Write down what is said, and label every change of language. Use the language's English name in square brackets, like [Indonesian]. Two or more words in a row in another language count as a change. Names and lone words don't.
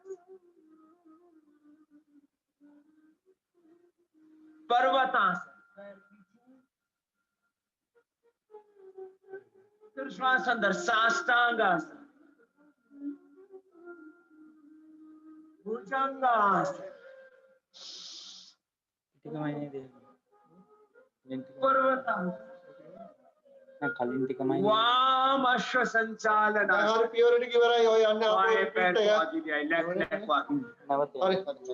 [Hindi] पर्वतासन, फिर श्वास अंदर, साष्टांग आसन, भुजंगासन, पर्वतासन, वाम अश्व संचालन। [Sinhala] දැන් හරි පියවර ටික ඉවරයි. ඔය යන්න [Hindi] बाएं पैर [Sinhala] අපේ [Hindi] को आगे ले आए, [English] left leg [Hindi] को आगे। [Sinhala] හරි